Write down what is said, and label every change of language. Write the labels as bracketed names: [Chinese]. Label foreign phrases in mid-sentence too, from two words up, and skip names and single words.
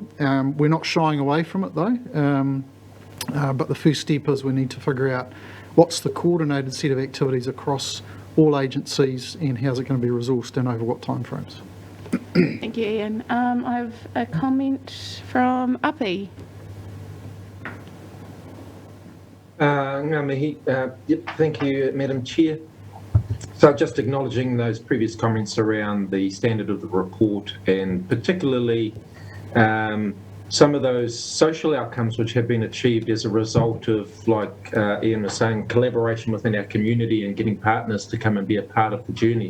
[English] We're not shying away from it though, but the first step is we need to figure out what's the coordinated set of activities across all agencies and how's it going to be resourced and over what timeframes. Thank you, Ian. I have a comment from Api. [Māori] Ngā mihi. [English] Yep, thank you, Madam Chair. So just acknowledging those previous comments around the standard of the report, and particularly some of those social outcomes which have been achieved as a result of, like Ian was saying, collaboration within our community and getting partners to come and be a part of the journey.